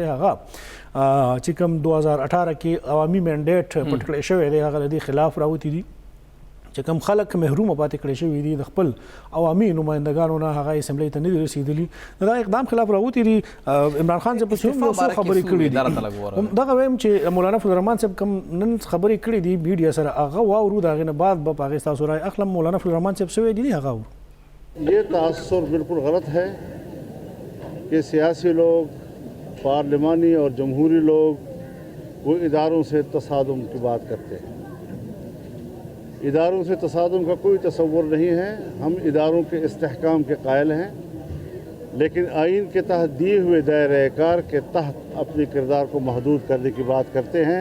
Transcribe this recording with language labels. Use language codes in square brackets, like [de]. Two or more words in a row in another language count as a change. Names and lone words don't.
[ps] هغه چې کوم 2018 کې عوامي مینډیټ پټ کړی شوی دی هغه د دې خلاف راوتي دي چې کوم خلک محروم پاتې کړی شوي دي د خپل عوامي نمایندګانو نه هغه اسمبلی ته نه دي رسېدلي د دا اقدام خلاف راوتي دي. عمران خان صاحب هم یو څو خبرې کړي دي دغه وایم چې مولانا فضل الرحمان صاحب کوم نن خبرې کړي دي میډیا سره هغه واورو د هغې نه بعد به په هغې ستاسو رایې اخلم. مولانا فضل الرحمان صاحب څه ویلي دي هغه اورو. [ur] یہ تاثر بالکل غلط ہے کہ سیاسی لوگ پارلیمانی اور جمہوری لوگ وہ اداروں سے تصادم کی بات کرتے ہیں. اداروں سے تصادم کا کوئی تصور نہیں ہے. ہم اداروں کے استحکام کے قائل ہیں لیکن آئین کے تحت دیے ہوئے دائرے کار کے تحت اپنے کردار کو محدود کرنے کی بات کرتے ہیں.